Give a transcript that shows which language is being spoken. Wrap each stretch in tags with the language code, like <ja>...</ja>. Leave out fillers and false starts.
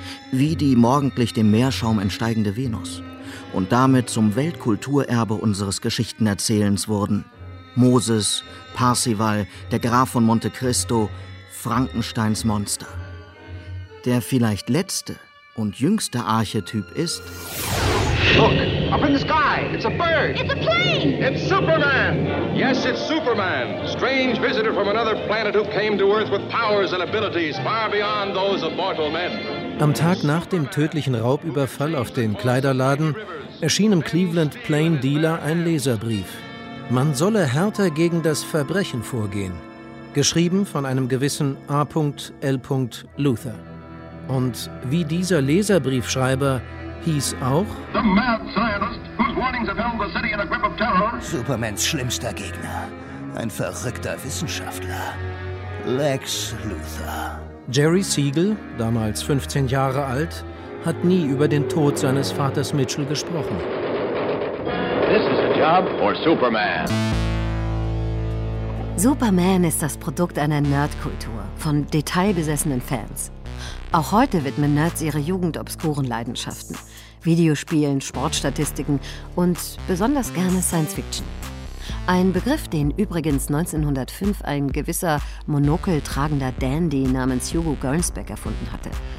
<de>Wie die morgendlich dem Meerschaum entsteigende Venus. Und damit zum Weltkulturerbe unseres Geschichtenerzählens wurden. Moses, Parsival, der Graf von Monte Cristo, Frankensteins Monster. Der vielleicht letzte und jüngste Archetyp ist...</de> <en>Look, up in the sky, it's a bird! It's a plane! It's Superman! Yes, it's Superman, strange visitor from another planet who came to Earth with powers and abilities far beyond those of mortal men.</en> <de>Am Tag nach dem tödlichen Raubüberfall auf den Kleiderladen erschien im Cleveland Plain Dealer ein Leserbrief. Man solle härter gegen das Verbrechen vorgehen. Geschrieben von einem gewissen A.L. Luther. Und wie dieser Leserbriefschreiber hieß auch...</de> <en>The mad scientist, whose warnings have held the city in a grip of terror.</en> <de>Supermans schlimmster Gegner. Ein verrückter Wissenschaftler. Lex Luthor. Jerry Siegel, damals 15 Jahre alt, hat nie über den Tod seines Vaters Mitchell gesprochen.</de> <en>This is a job for Superman.</en> <de>Superman ist das Produkt einer Nerdkultur, von detailbesessenen Fans. Auch heute widmen Nerds ihre Jugend obskuren Leidenschaften. Videospielen, Sportstatistiken und besonders gerne Science-Fiction. Ein Begriff, den übrigens 1905 ein gewisser monokeltragender Dandy namens Hugo Gernsback erfunden hatte.</de>